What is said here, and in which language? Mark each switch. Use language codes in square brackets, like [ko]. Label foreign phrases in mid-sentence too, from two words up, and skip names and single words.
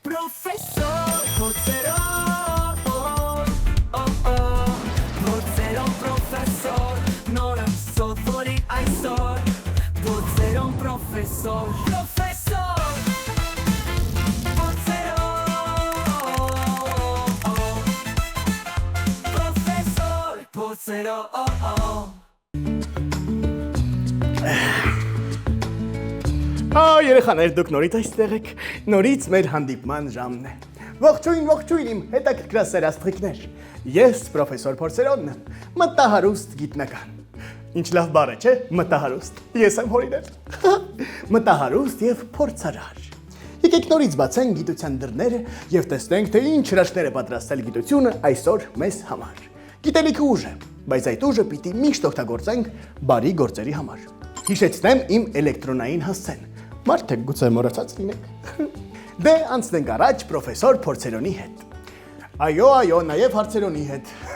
[hy] Professor Porceron, Porceron professor, nora sottori aisor, Porceron professor, professor Porceron, professor Porceron. Երեխաներ, դուք նորից այստեղ եք, նորից մեր հանդիպման ժամն է։ Ողջույն իմ հետաքրքրասեր աստղիկներ։ Ես պրոֆեսոր Փորձերոնն եմ, մտահարուստ գիտնական։ Ինչ լավ բառ է, չէ՞, մտահարուստ։ Ես եմ հորինել։ Մտահարուստ եւ փորձարար։ Եկեք նորից բացենք գիտության դռները եւ տեսնենք, թե ինչ հրաշքներ է պատրաստել գիտությունը այսօր մեզ համար։ Գիտելիքը ուժ է, բայց այդ ուժը պիտի միշտ օգտագործենք բարի գործերի համար։ Հիշեցնեմ իմ էլեկտրոնային հասցեն։ Մարդիկ գուցե մոռացած լինեք։ Դե անցնենք առաջ պրոֆեսոր Փորձերոնի հետ։ Այո, նաև հարցերոնի հետ։